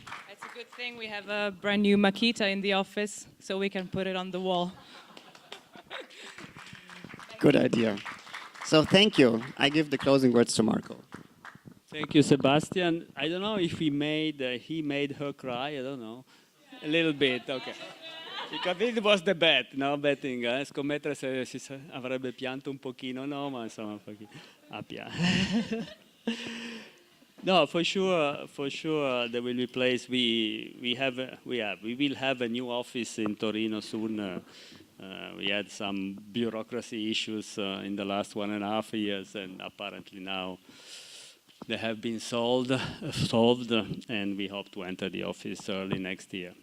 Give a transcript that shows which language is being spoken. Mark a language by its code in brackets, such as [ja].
[en] It's a good thing we have a brand new Makita in the office, so we can put it on the wall. Good idea. So thank you. I give the closing words to Marco. Thank you, Sebastian. I don't know if he made her cry. I don't know. A little bit, okay. Because this was the bet, no? [it] Betting, scommettere se si avrebbe pianto un pochino, no? Ma insomma, un pochino. [en] No, for sure, there will be place. We will have a new office in Torino soon. We had some bureaucracy issues in the last 1.5 years, and apparently now they have been solved, and we hope to enter the office early next year.